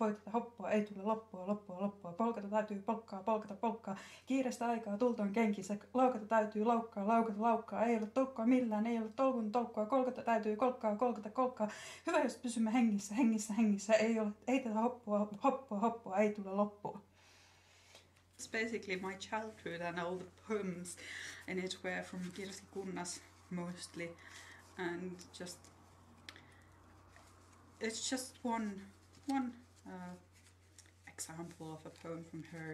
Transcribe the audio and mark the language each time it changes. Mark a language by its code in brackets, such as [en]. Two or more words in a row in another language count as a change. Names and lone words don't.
[fi] Voi tätä hoppua, ei tule loppua, loppua, loppua. Polkata täytyy polkkaa, polkata, polkkaa. Kiireistä aikaa, tulta on kenkissä. Laukata täytyy laukkaa, laukata, laukkaa. Ei ole tolkkua millään, ei ole tolkun tolkkua. Kolkata täytyy kolkkaa, kolkata, kolkkaa. Hyvä, jos pysymme hengissä, hengissä, hengissä. Ei tätä hoppua, hoppua, hoppua, ei tule loppua. [en] It's basically my childhood, and all the poems in it were from Kirsi Kunnas mostly, and it's just one example of a poem from her.